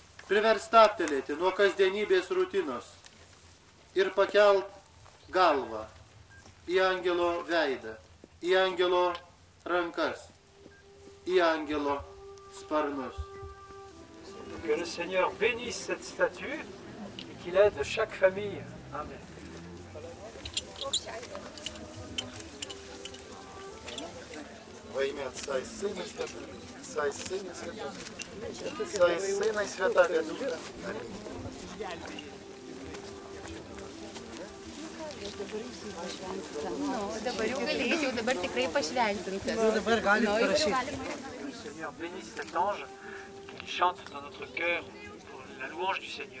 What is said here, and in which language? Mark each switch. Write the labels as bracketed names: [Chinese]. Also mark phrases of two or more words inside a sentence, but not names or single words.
[Lithuanian] privers stabtelėti nuo kasdienybės rutinos ir pakelt galvą į angelo veidą, į angelo rankas, į angelo sparnus. [French] Que le Seigneur bénisse cette statue et qu'il aide chaque famille. Amen. [Russian] Во имя Отца и Сына и Святого Духа. [Lithuanian] Dabar jau galėjau, dabar tikrai pašventintas. Dabar galim parašyti. [French] Que le Seigneur bénisse cet ange qui chante dans notre cœur pour la louange du Seigneur.